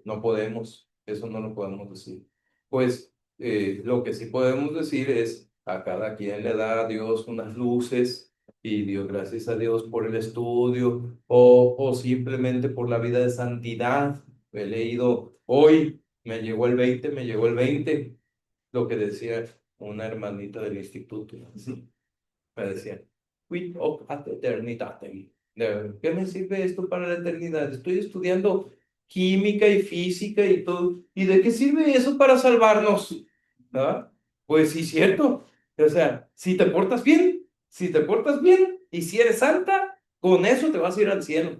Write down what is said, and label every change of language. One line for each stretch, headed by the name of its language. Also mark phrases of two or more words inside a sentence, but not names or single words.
Spanish: No podemos, eso no lo podemos decir. Pues lo que sí podemos decir es, a cada quien le da a Dios unas luces y Dios, gracias a Dios por el estudio o simplemente por la vida de santidad. He leído hoy, me llegó el 20 lo que decía una hermanita del instituto. Sí, me decía,
Latin: quid hoc ad eternitatem.
Spanish: ¿Qué me sirve esto para la eternidad? Estoy estudiando química y física y todo. ¿Y de qué sirve eso para salvarnos? ¿Ah? Pues sí, cierto. O sea, si te portas bien y si eres santa, con eso te vas a ir al cielo.